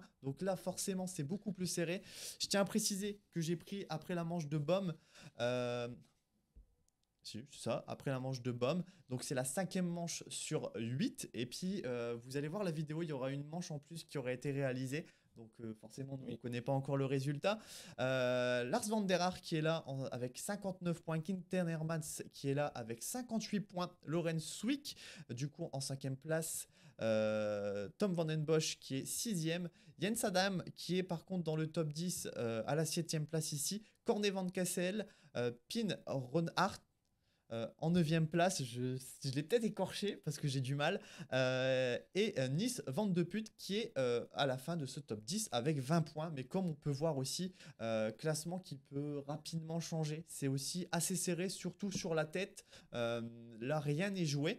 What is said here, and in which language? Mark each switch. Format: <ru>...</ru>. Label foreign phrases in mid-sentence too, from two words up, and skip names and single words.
<fr>Donc là, forcément, c'est beaucoup plus serré. Je tiens à préciser que j'ai pris après la manche de Baume. Si, c'est ça, après la manche de Baume. Donc c'est la 5e manche sur 8. Et puis vous allez voir la vidéo, il y aura une manche en plus qui aurait été réalisée. Donc forcément, nous, on ne Oui. connaît pas encore le résultat. Lars van der Haar qui est là avec 59 points. Quinten Hermans qui est là avec 58 points. Lorenz Swick, du coup, en 5e place. Tom van den Bosch qui est 6e. Jens Adam qui est par contre dans le top 10 à la 7e place ici. Corné van Kassel, Pin Ronhart en 9e place, je l'ai peut-être écorché parce que j'ai du mal. Et Nice Van de Put qui est à la fin de ce top 10 avec 20 points. Mais comme on peut voir aussi, classement qui peut rapidement changer. C'est aussi assez serré, surtout sur la tête. Là, rien n'est joué.</fr>